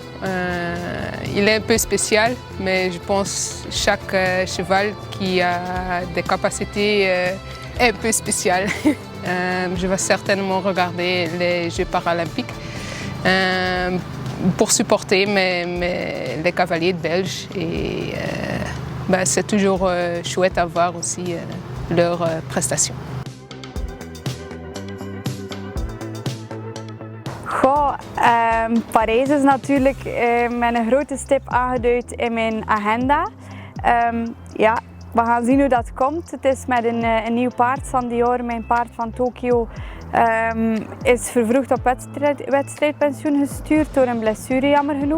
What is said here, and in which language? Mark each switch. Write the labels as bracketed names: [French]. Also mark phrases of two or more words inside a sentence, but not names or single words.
[French] Il est un peu spécial, mais je pense que chaque cheval qui a des capacités un peu spéciales. Je vais certainement regarder les Jeux paralympiques pour supporter les cavaliers belges. Et c'est toujours chouette à voir aussi leurs prestations. [Dutch] Goh, Parijs is natuurlijk met een grote stip aangeduid in mijn agenda. Ja, we gaan zien hoe dat komt. Het is met een nieuw paard, Sandior, mijn paard van Tokio, is vervroegd op wedstrijdpensioen gestuurd door een blessure, jammer genoeg.